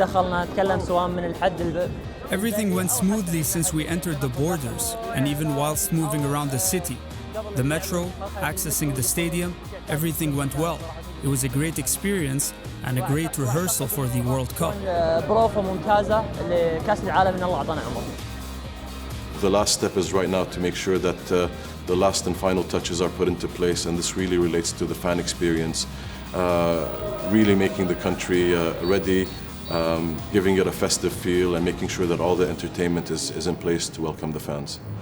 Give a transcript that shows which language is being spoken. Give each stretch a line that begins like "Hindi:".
English: Everything went smoothly since we entered the borders, and even whilst moving around the city. The metro, accessing the stadium, everything went well. It was a great experience and a great rehearsal for the World Cup.
Arabic: بروفة ممتازة لكأس العالم إن الله أعطانا عمر.
English: The last step is right now to make sure that the last and final touches are put into place, and this really relates to the fan experience, really making the country ready, giving it a festive feel, and making sure that all the entertainment is in place to welcome the fans.